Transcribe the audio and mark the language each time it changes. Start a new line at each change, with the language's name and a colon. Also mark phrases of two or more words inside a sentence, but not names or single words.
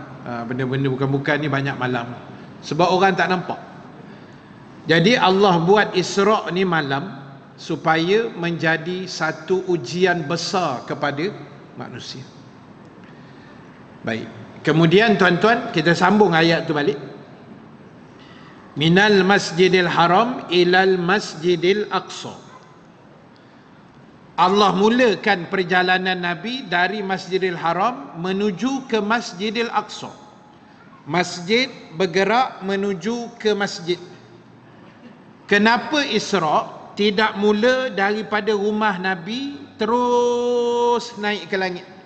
Malay: Benda-benda bukan-bukan ni banyak malam. Sebab orang tak nampak. Jadi Allah buat Isra' ni malam supaya menjadi satu ujian besar kepada manusia. Baik. Kemudian tuan-tuan, kita sambung ayat tu balik.
Arabic: Minal masjidil haram ilal masjidil aqsa.
Malay: Allah mulakan perjalanan Nabi dari Masjidil Haram menuju ke Masjidil Aqsa. Masjid bergerak menuju ke masjid. Kenapa Isra' tidak mula daripada rumah Nabi terus naik ke langit?